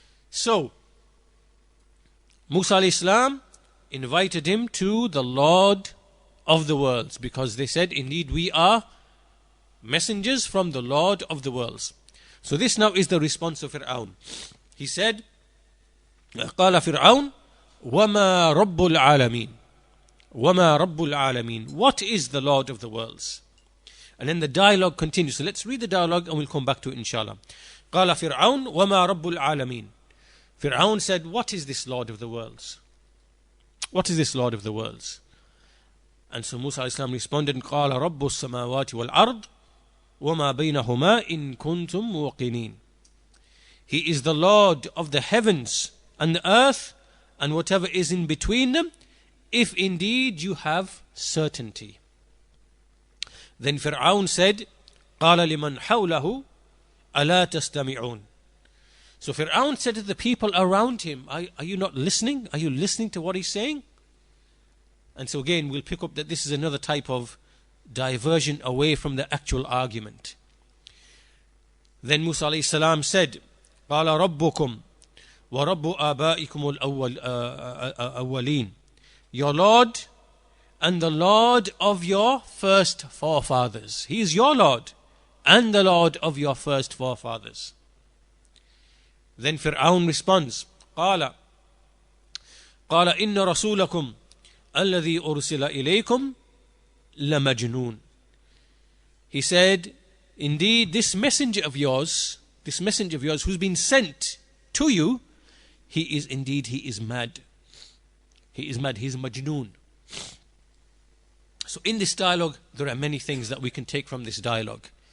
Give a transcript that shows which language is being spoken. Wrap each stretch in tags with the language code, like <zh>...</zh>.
<en>So Moosa alayhi salam invited him to the Lord of the worlds, because they said, indeed we are messengers from the Lord of the worlds. So this now is the response of Firawn. He said,</en> <ar>قال فرعون وما رب العالمين وما رب العالمين.</ar> <en>What is the Lord of the worlds? And then the dialogue continues. So let's read the dialogue and we'll come back to it inshallah.</en> <ar>قال فرعون وما رب العالمين.</ar> <en>Firawn said, what is this Lord of the worlds? What is this Lord of the worlds? And so Moosa alayhi salam responded,</en> <ar>قال رب السماوات والأرض وما بينهما إن كنتم موقنين.</ar> <en>He is the Lord of the heavens and the earth and whatever is in between them, if indeed you have certainty. Then Firawn said,</en> <ar>قال لمن حوله ألا تستمعون.</ar> <en>So Firawn said to the people around him, are you not listening? Are you listening to what he's saying? And so again, we'll pick up that this is another type of diversion away from the actual argument. Then Moosa alayhi salam said,</en> <ar>قال ربكم وَرَبُّ آبَائِكُمُ الْأَوَّلِينَ.</ar> <en>Your Lord and the Lord of your first forefathers. He is your Lord and the Lord of your first forefathers. Then Firawn responds,</en> <ar>قال إن رسولكم الذي أرسل إليكم لمجنون.</ar> <en>He said, indeed this messenger of yours who's been sent to you, he is mad. He is mad. He is majnoon. So in this dialogue, there are many things that we can take from this dialogue.</en>